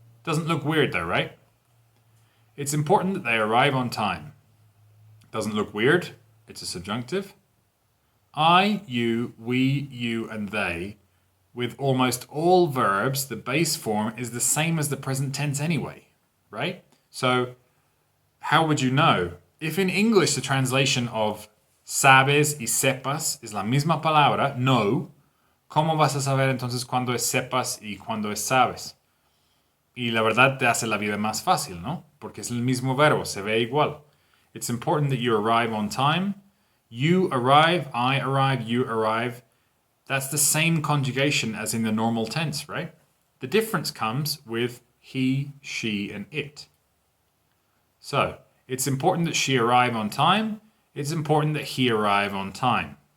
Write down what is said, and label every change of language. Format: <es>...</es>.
<en>Doesn't look weird though, right? It's important that they arrive on time. Doesn't look weird. It's a subjunctive. I, you, we, you, and they. With almost all verbs, the base form is the same as the present tense anyway, right? So, how would you know? If in English the translation of</en> <es>sabes y sepas es la misma palabra, no, ¿cómo vas a saber entonces cuándo es sepas y cuándo es sabes? Y la verdad te hace la vida más fácil, ¿no? Porque es el mismo verbo, se ve igual.</es> <en>It's important that you arrive on time. You arrive, I arrive, you arrive. That's the same conjugation as in the normal tense, right? The difference comes with he, she, and it. So, it's important that she arrive on time. It's important that he arrive on time.</en>